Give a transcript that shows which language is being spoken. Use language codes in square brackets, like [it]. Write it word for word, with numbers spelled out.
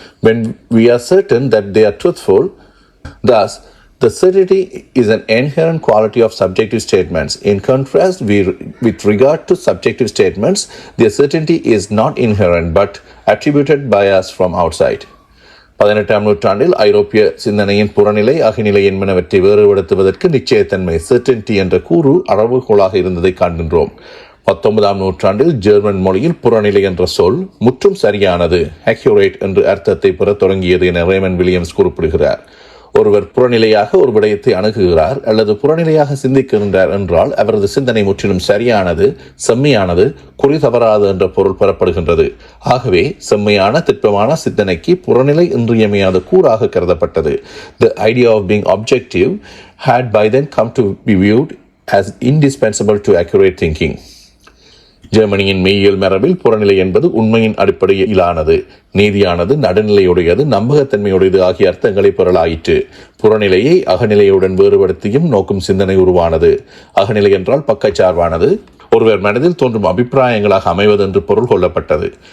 [en] When we are certain that they are truthful, thus, the certainty is an inherent quality of subjective statements. In contrast, we, with regard to subjective statements, their certainty is not inherent but attributed by us from outside. [ta] பதினெட்டாம் நூற்றாண்டில் ஐரோப்பிய சிந்தனையின் புறநிலை, அகநிலை என்பனவற்றை வேறுபடுத்துவதற்கு நிச்சயத்தன்மை certainty என்ற கூறு அளவுகோலாக இருந்ததை காண்கின்றோம். பத்தொன்பதாம் நூற்றாண்டில் ஜெர்மன் மொழியில் புறநிலை என்ற சொல் முற்றும் சரியானது accurate என்று அர்த்தத்தை பெற தொடங்கியது என ரேமன் வில்லியம்ஸ் குறிப்பிடுகிறார். ஒருவர் புறநிலையாக ஒரு விடயத்தை அணுகுகிறார் அல்லது புறநிலையாக சிந்திக்கின்றார் என்றால் அவரது சிந்தனை முற்றிலும் சரியானது, செம்மையானது, குறி தவறாது என்ற பொருள் பெறப்படுகின்றது. ஆகவே செம்மையான, திட்பமான சிந்தனைக்கு புறநிலை இன்றியமையாத கூறாக கருதப்பட்டது. [en] The idea of being objective had by then come to be viewed as indispensable to accurate thinking. [ta] ஜெர்மனியின் மெய்யியல் மரபில் புறநிலை என்பது உண்மையின் அடிப்படையிலானது, நீதியானது, நடுநிலையுடையது, நம்பகத்தன்மையுடையது ஆகிய அர்த்தங்களை பெறலாயிற்று. புறநிலையை அகநிலையுடன் வேறுபடுத்தியும் நோக்கும் சிந்தனை உருவானது. அகநிலை என்றால் பக்கச்சார்பானது, ஒருவர் மனதில் தோன்றும் அபிப்பிராயங்களாக அமைவது என்று பொருள் கொள்ளப்பட்டது.